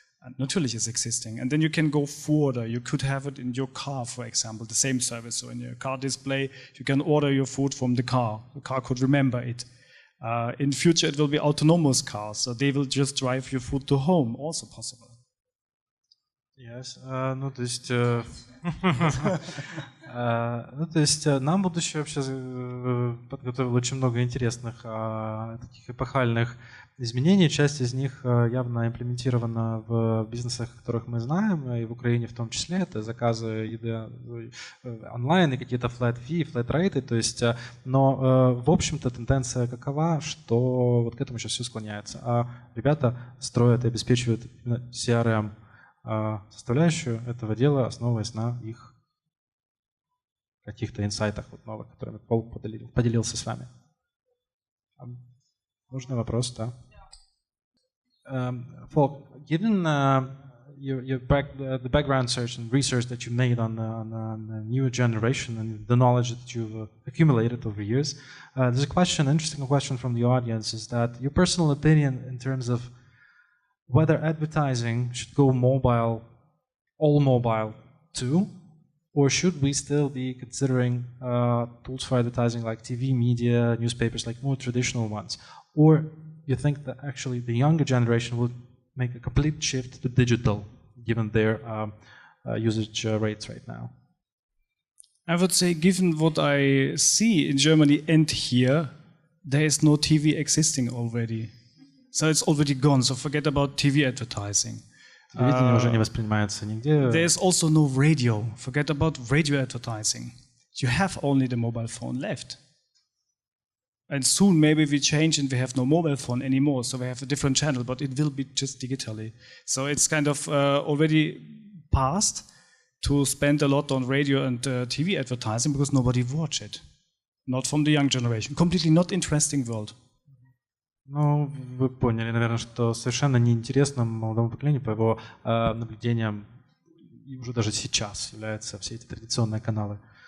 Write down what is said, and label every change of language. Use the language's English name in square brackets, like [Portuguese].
[English] And natürlich is existing. And then you can go further. You could have it in your car, for example, the same service. So in your car display, you can order your food from the car. The car could remember it. In future, it will be autonomous cars, so they will just drive your food to home, also possible. Yes. [Russian] Ну, то есть нам будущее вообще подготовило очень много интересных таких эпохальных изменений. Часть из них явно имплементирована в бизнесах, которых мы знаем, и в Украине в том числе. Это заказы еды онлайн и какие-то flat fee, flat rate. То есть, но в общем-то тенденция какова, что вот к этому сейчас все склоняется. А ребята строят и обеспечивают CRM составляющую этого дела, основываясь на их каких-то инсайтах вот новых, которыми Пол поделился с вами. Нужный вопрос, да? [English] Falk, given the background search and research that you made on the newer generation and the knowledge that you've accumulated over years, there's a question, an interesting question from the audience, is that your personal opinion in terms of whether advertising should go mobile, all mobile too, or should we still be considering tools for advertising like TV, media, newspapers, like more traditional ones? Or you think that actually the younger generation will make a complete shift to digital, given their usage rates right now? I would say, given what I see in Germany and here, there is no TV existing already. So it's already gone, so forget about TV advertising. [Russian] Телевидение уже не воспринимается нигде. [English] There's also no radio. Forget about radio advertising. You have only the mobile phone left. And soon maybe we change and we have no mobile phone anymore, so we have a different channel, but it will be just digitally. So it's kind of already past to spend a lot on radio and TV advertising because nobody watch it. Not from the young generation. Completely not interesting world. [Russian] Ну, вы поняли, наверное, что совершенно неинтересным молодому поколению, по его наблюдениям, и уже даже сейчас являются все эти традиционные каналы.